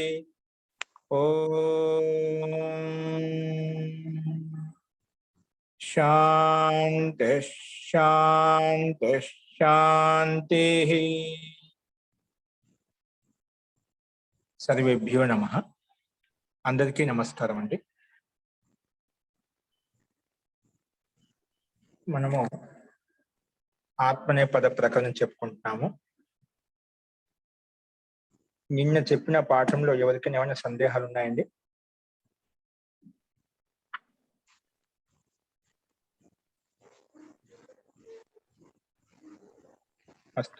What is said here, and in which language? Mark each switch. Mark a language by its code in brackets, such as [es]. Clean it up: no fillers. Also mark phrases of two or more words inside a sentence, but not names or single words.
[sa] ओम शांति शांति शांति। सर्वेभ्यो नमः। [te] అందరికీ నమస్కారం అండీ। మనము ఆత్మనేపద ప్రకరణం చెప్పుకుంటున్నాము. నిన్న చెప్పిన పాఠంలో ఎవరికైనా ఏమైనా సందేహాలు ఉన్నాయండి? అస్తు.